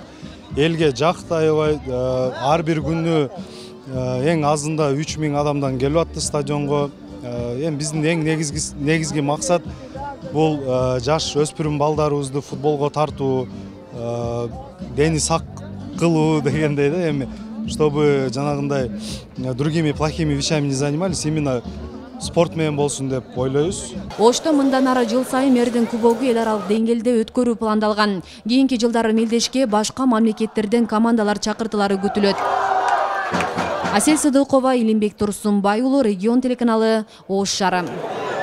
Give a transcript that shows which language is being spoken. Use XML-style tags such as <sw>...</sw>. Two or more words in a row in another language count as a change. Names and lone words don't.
<ky>Элге жакты аябай, ар бир күнү эң азында 3000 адамдан келип атты стадионго. Биздин эң негизги максат бул жаш өспүрүм балдарыбызды футболго тартуу, дени сак кылуу дегендей да, эми чтобы жанагындай</ky> <ru>другими плохими вещами не занимались,</ru> <ky>именно спорт менен болсун деп ойлойбуз. Ошто мындан ары жыл сайын Мэрдин кубогу эл аралык деңгээлде өткөрүү пландалган. Кийинки жылдары мелдешке башка мамлекеттерден командалар чакыртылары күтүлөт. Асель Сыдыкова, Илимбек Турсунбай уулу, Регион телеканалы, Ош шаары.</ky>